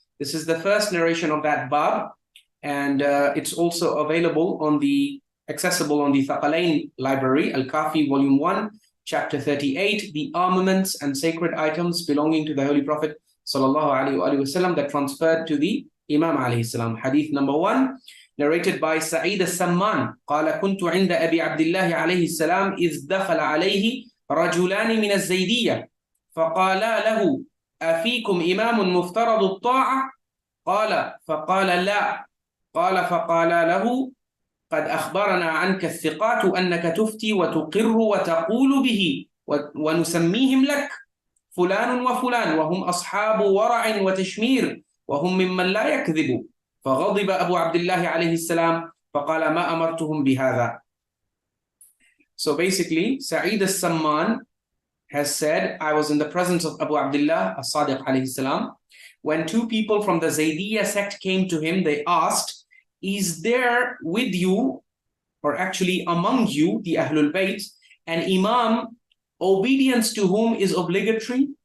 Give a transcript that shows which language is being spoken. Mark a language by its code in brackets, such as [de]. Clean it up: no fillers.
[en] This is the first narration of that bab, and it's also available accessible on the Thaqalain library, Al-Kafi, volume 1, chapter 38, the armaments and sacred items belonging to the Holy Prophet sallallahu alayhi wa sallam that transferred to the Imam alayhi salam. Hadith number 1, narrated by Sayed Ammar. [ar] قال كنت عند أبي عبد الله عليه السلام إذ دخل عليه رجلان من الزيدية فقالا له أفيكم إمام مفترض الطاعة؟ فقال لا. فقال له قد أخبرنا عنك الثقات أنك تفتي وتقر وتقول به ونسميهم لك فلان وفلان وهم أصحاب ورع وتشمير وهم ممن لا يكذب. فغضب أبو عبد الله عليه السلام فقال ما أمرتهم بهذا. [en] So basically, Sa'id al-Samman has said, I was in the presence of Abu Abdullah as-Sadiq alayhi salam. When two people from the Zaydiyyah sect came to him, they asked, is there with you, or actually among you, the Ahlul Bayt, an Imam, obedience to whom is obligatory?